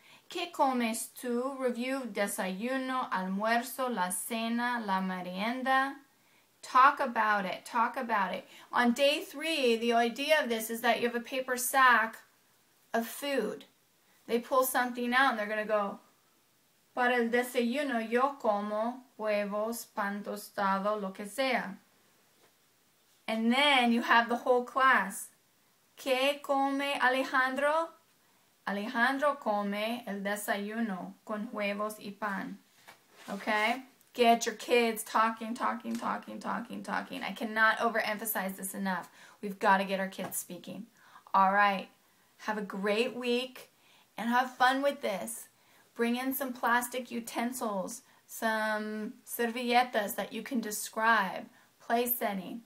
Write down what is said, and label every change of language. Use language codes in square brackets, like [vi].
[es] ¿Qué comes tú? Review desayuno, almuerzo, la cena, la merienda. [en] Talk about it. Talk about it. On day 3, the idea of this is that you have a paper sack of food. They pull something out and they're going to go, [es] Para el desayuno yo como huevos, pan tostado, lo que sea. [en] And then you have the whole class. [es] ¿Qué come Alejandro? Alejandro come el desayuno con huevos y pan. [en] Okay? Get your kids talking. I cannot overemphasize this enough. We've got to get our kids speaking. All right. Have a great week and have fun with this. Bring in some plastic utensils, some servilletas that you can describe, place setting.